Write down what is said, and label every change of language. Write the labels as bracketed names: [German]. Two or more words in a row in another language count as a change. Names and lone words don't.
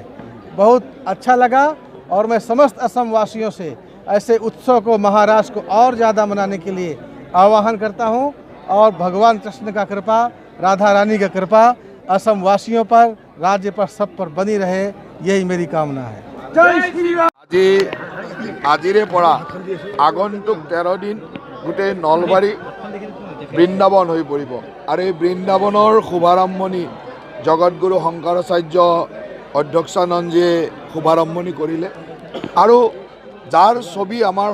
[Hindi] बहुत अच्छा लगा और मैं समस्त असम वासियों से ऐसे उत्सव को, महाराष्ट्र को और ज़्यादा मनाने के लिए आह्वान करता हूं और भगवान कृष्ण का कृपा, राधा रानी का कृपा असम वासियों पर, राज्य पर, सब पर बनी रहे, यही मेरी कामना है। जय श्री राम। [Assamese] আজিৰে পৰা আগন্তুক 13 দিন গোটেই নলবাৰী বৃন্দাবন হৈ পৰিব আৰু এই বৃন্দাবনৰ শুভাৰম্ভণি জগতগুৰু শংকৰাচাৰ্য অধ্যক্ষানন্দজীয়ে শুভাৰম্ভণি কৰিলে আৰু যাৰ ছবি আমাৰ